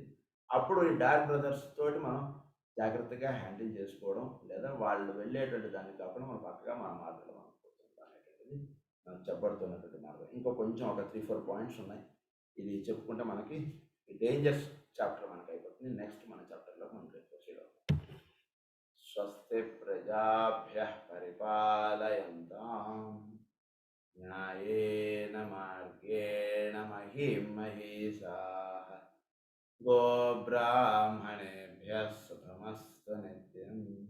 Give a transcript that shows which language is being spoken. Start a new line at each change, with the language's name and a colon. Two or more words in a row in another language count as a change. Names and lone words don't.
Telugu: అప్పుడు ఈ
English: dark brothers
Telugu: తోటి మనం జాగ్రత్తగా హ్యాండిల్ చేసుకోవడం, లేదా వాళ్ళు వెళ్ళేటువంటి దాన్ని కాకుండా మనం పక్కగా మన మార్గంలో మనం కూర్చుంటాం అనేటువంటిది మనకు చెప్పబడుతున్నటువంటి మార్గం. ఇంకో కొంచెం ఒక 3-4 పాయింట్స్ ఉన్నాయి. ఇది చెప్పుకుంటే మనకి ఈ
English: dangers chapter
Telugu: మనకు అయిపోతుంది. నెక్స్ట్ మన చాప్టర్లో మనం ప్రొసీడ్ అవుతాం.
Sanskrit: స్వస్తి ప్రజాభ్యః పరిపాలయంతాం న్యాయేన మార్గేణ మహిం మహీషాః గోబ్రాహ్మణేభ్యः సుఖమస్తు నిత్యం.